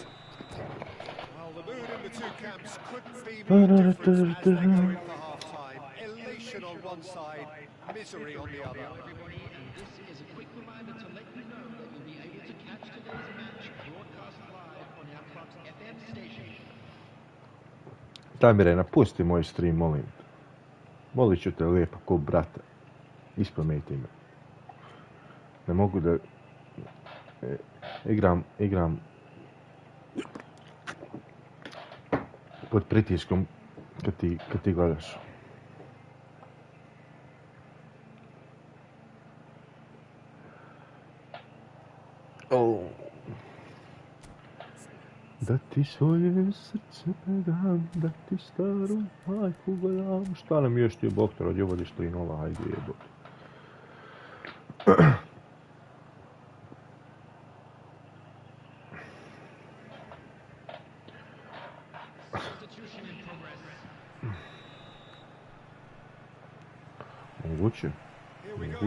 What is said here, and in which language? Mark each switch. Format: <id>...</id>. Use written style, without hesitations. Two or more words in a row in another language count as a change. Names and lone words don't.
<en>Well, the mood in the two camps couldn't be more different as they go in for half-time. Elation on one side, misery on the other. Everybody, and this is a quick reminder to let you know that you'll be able to catch today's match broadcast live on our club's FM station.</en> <bs>Daj mi Rena, pusti moj stream, molim te. Molit ću te lijepo, ko brata. Ispameti me. Ne mogu da Igram pod pritiskom kad ti gledaš. Da ti svoje srce predam, da ti staru majku gledam. Šta nam još ti Bog ovdje vodiš 3-0, hajde jebote.</bs> <en>Substitution in progress.</en> <bs>Moguće.</bs> <en>Here we go</en>